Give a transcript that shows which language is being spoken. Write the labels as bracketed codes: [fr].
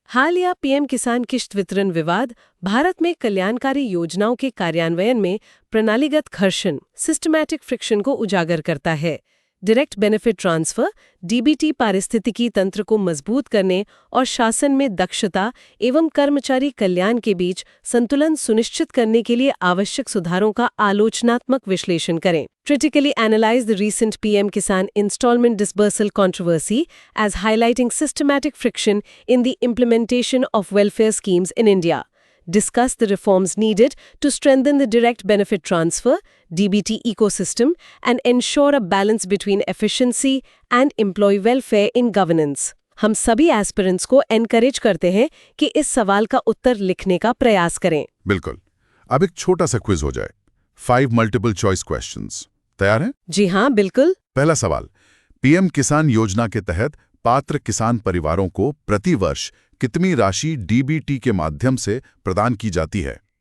[hi] हालिया पीएम किसान किश्त वितरण विवाद भारत में कल्याणकारी योजनाओं के कार्यान्वयन में प्रणालीगत घर्षण, [en] systematic friction [hi] को उजागर करता है। [en] direct benefit transfer, [hi] डीबीटी पारिस्थितिकी तंत्र को मजबूत करने और शासन में दक्षता एवं कर्मचारी कल्याण के बीच संतुलन सुनिश्चित करने के लिए आवश्यक सुधारों का आलोचनात्मक विश्लेषण करें। [en] Critically analyze the recent PM Kisan installment disbursal controversy as highlighting systematic friction in the implementation of welfare schemes in India. Discuss the reforms needed to strengthen the direct benefit transfer (DBT) ecosystem and ensure a balance between efficiency and employee welfare in governance. [hi] हम सभी aspirants को encourage करते हैं कि इस सवाल का उत्तर लिखने का प्रयास करें। बिल्कुल। अब एक छोटा सा क्विज हो जाए। 5 [en] Multiple choice questions. [hi] तैयार हैं? जी हाँ, बिल्कुल। पहला सवाल, पीएम किसान योजना के तहत पात्र किसान परिवारों को प्रति वर्ष कितनी राशि डीबीटी के माध्यम से प्रदान की जाती है?